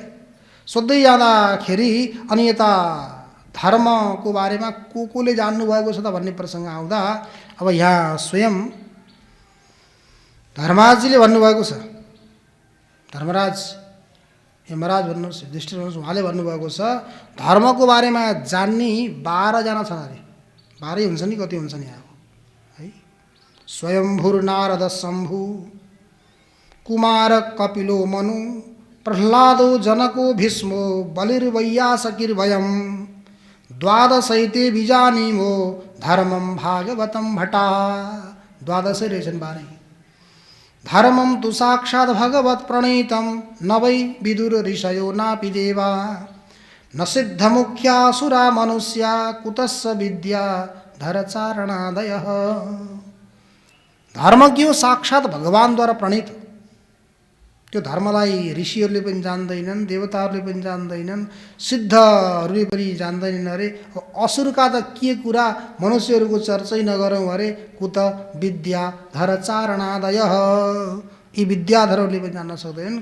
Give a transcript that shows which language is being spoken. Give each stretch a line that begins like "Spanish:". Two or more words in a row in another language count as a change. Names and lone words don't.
Nepali: सोध्दै जाँदाखेरि अनि यता धर्मको बारेमा को जान्नुभएको छ त भन्ने प्रसङ्ग आउँदा अब यहाँ स्वयं धर्मराजजीले भन्नुभएको छ, धर्मराज यमराज भन्नुहोस्, युधिष्ठिर भन्नुहोस्, उहाँले भन्नुभएको छ धर्मको बारेमा जान्ने 12 जना छन् अरे। 12 हुन्छ नि, कति हुन्छ नि यहाँ है।
Sanskrit: स्वयंभूर नारद शम्भु कुमार कपिलो मनु प्रह्लादो जनको भीष्मो बलिर्वैयासकिर्भयं, द्वादशैते बीजानीमो धर्मं भागवतं भटा।
Nepali: 12 रहेछन् 12।
Sanskrit: धर्मं तु साक्षात् भगवत् प्रणीतं न वै विदुर ऋषयो नापि देवा, न सिद्धमुख्यासुरा मनुष्या कुतस्स विद्या धरचारणादयः।
Nepali: धर्म के हो साक्षात भगवानद्वारा प्रणीत। त्यो धर्मलाई ऋषिहरूले पनि जान्दैनन्, देवताहरूले पनि जान्दैनन्, सिद्धहरूले पनि जान्दैनन् अरे। असुरका त के कुरा, मनुष्यहरूको चर्चै नगरौँ अरे।
Sanskrit: कुत विद्या धरचारणादयः,
Nepali: यी विद्याधरहरूले पनि जान्न सक्दैनन्।